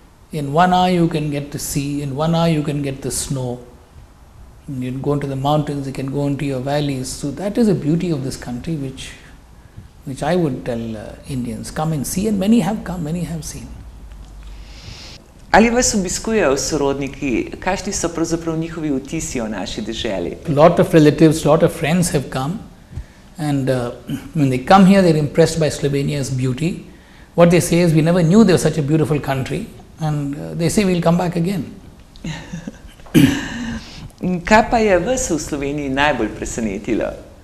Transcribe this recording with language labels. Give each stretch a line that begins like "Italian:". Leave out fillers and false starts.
English: In 1 hour you can get the sea, in 1 hour you can get the snow. You can go into the mountains, you can go into your valleys. So that is the beauty of this country, which I would tell Indians, come and see, and many have come, many have seen.
Slovenian: Ali vas obiskujejo sorodniki? Kakšni so pravzaprav njihovi vtisi o naši deželi?
English: A lot of relatives, lot of friends have come, and when they come here, they are impressed by Slovenia's beauty. What they say is, we never knew there was such a beautiful country, and they say we'll come back again.
Slovenian: Kaj pa je vas v Sloveniji najbolj presenetilo?